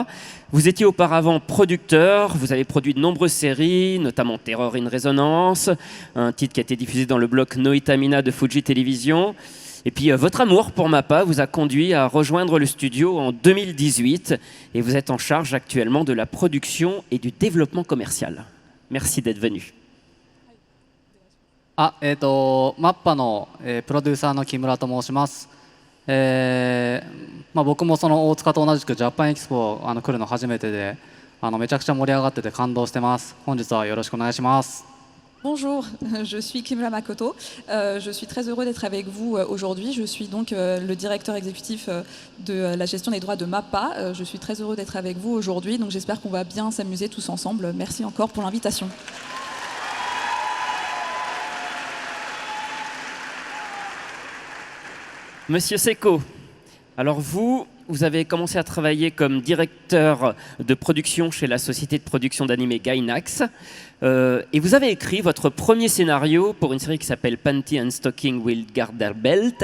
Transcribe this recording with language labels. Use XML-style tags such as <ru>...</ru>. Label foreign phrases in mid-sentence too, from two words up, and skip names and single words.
<fr>Vous étiez auparavant producteur, vous avez produit de nombreuses séries, notamment Terror in Resonance, un titre qui a été diffusé dans le bloc Noitamina de Fuji Television. Et puis votre amour pour MAPPA vous a conduit à rejoindre le studio en 2018 et vous êtes en charge actuellement de la production et du développement commercial. Merci d'être venu.</fr> <ja>MAPPA の、プロデューサーの木村と申します。僕もその大塚と同じくジャパンエキスポ来るの初めてでめちゃくちゃ盛り上がってて感動してます。本日はよろしくお願いします。</ja> <fr>Bonjour, je suis Kimura Makoto. Je suis très heureux d'être avec vous aujourd'hui. Je suis donc le directeur exécutif de la gestion des droits de MAPPA. Je suis très heureux d'être avec vous aujourd'hui. Donc j'espère qu'on va bien s'amuser tous ensemble. Merci encore pour l'invitation. Monsieur Seko, alors vous avez commencé à travailler comme directeur de production chez la société de production d'animés Gainax et vous avez écrit votre premier scénario pour une série qui s'appelle Panty and Stocking Will Guard Their Belt.</fr>